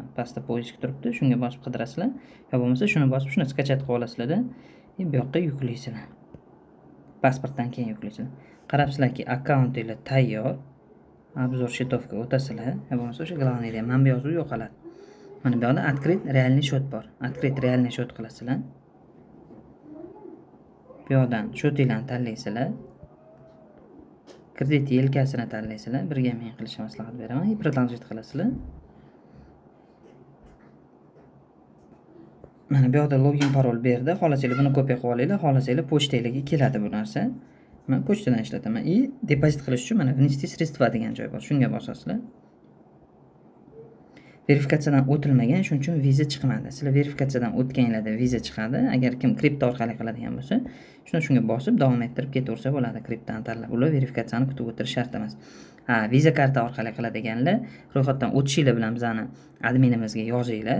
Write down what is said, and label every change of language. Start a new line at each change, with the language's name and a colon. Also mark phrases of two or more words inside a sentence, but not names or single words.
Uzbek: Pastda poisk turibdi, shunga bosib qidirasizlar. Yo bo'lmasa shuni bosib shuni skachat qilib olasizlar-da, bu yoqqa yuklaysizlar. Pasportdan keyin yuklaysizlar. Qarabsizlarki, akkauntinglar tayyor. Obzor shitovga o'tasizlar. Yo bo'lmasa o'sha glavniyda ham mana bu yozuv yo'qoladi. Mana bu yoqda
Russian: открыть реальный счет
Uzbek: bor.
Russian: Открыть реальный счет
Uzbek: qilasizlar. Bu yoqdan shotinglarni tanlaysizlar. Kredit yelkasini tanlaysizlar. Birga men qilishni maslahat beraman.
Russian: И продолжить
Uzbek: qilasizlar. Mana bu yoqda login parol berdi. Xohlasanglar buni kopiya qilib olinglar, xohlasanglar pochtangizga keladi bu narsa. Men pochtadan ishlataman. И depozit qilish uchun mana
Russian: внести средства
Uzbek: degan joy bor. Shunga bosasizlar. Verifikatsiyadan o'tilmagan, shuning uchun viza chiqmadi. Sizlar verifikatsiyadan o'tganinglarda viza chiqadi. Agar kim kripto orqali qiladigan bo'lsa, shunga bosib davom ettirib ketaversa bo'ladi. Kriptoni tanlab. Ular verifikatsiyani kutib o'tirish shart emas. Viza karta orqali qiladiganlar ro'yxatdan o'tishinglar bilan bizani adminimizga yozinglar.